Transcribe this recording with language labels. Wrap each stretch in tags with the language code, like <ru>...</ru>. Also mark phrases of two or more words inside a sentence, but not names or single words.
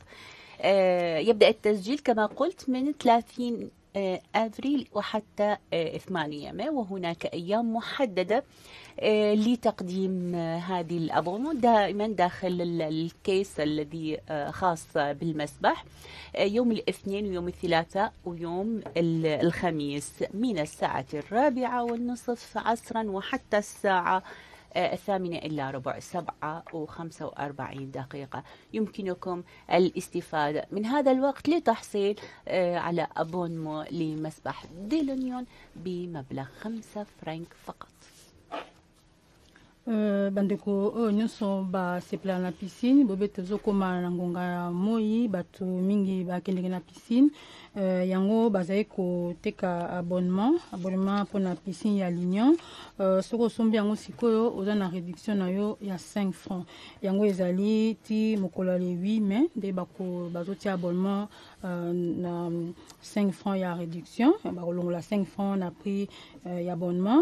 <ar>يبدأ التسجيل كما قلت من 30 أبريل وحتى 8 ماي، وهناك أيام محددة لتقديم هذه الأبونمو دائما داخل الكيس الذي خاص بالمسبح، يوم الاثنين ويوم الثلاثاء ويوم الخميس من الساعة 4:30 عصرا وحتى الساعة 8:45 7:45. يمكنكم الاستفادة من هذا الوقت لتحصيل على أبونمو لمسبح دولينيون بمبلغ 5 فرنك فقط.</ar> <ln>bandeko oyo nyonso basepela na piscine bobe tozokoma na ngonga ya moi bato mingi bakendeke na piscine yango bazali koteka abonnement mpona piscine ya Lignon. Soki osombi yango sikoyo oza na réduction na yo ya 5 francs, yango ezali ti mokolo ya</ln> <fr>le 8 mai</fr> <ln>nde bazotia abonnement na 5 francs ya réduction, bakolongola 5 francs na prix ya abonnement.</ln>